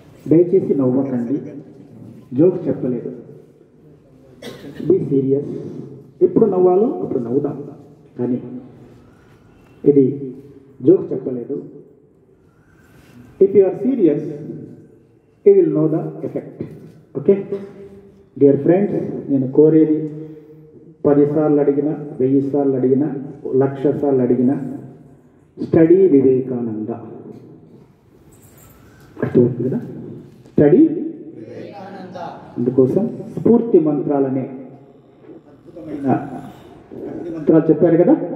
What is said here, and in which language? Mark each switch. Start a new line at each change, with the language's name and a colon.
Telugu: దయచేసి నవ్వకండి, జోక్ చెప్పలేదు.
English: Be serious.
Telugu: ఎప్పుడు నవ్వాలో అప్పుడు నవ్వుదాం, కానీ ఇది జోక్ చెప్పలేదు.
English: If you are serious, you will know the effect. Okay? Dear friends,
Telugu: నేను కోరేది 10 సార్లు అడిగినా, 1000 సార్లు అడిగినా, 1,00,000 సార్లు అడిగినా, స్టడీ వివేకానంద. అర్థమవుతుంది కదా? స్టడీ అందుకోసం స్ఫూర్తి మంత్రాలనే అద్భుతమైన మంత్రాలు చెప్పారు కదా.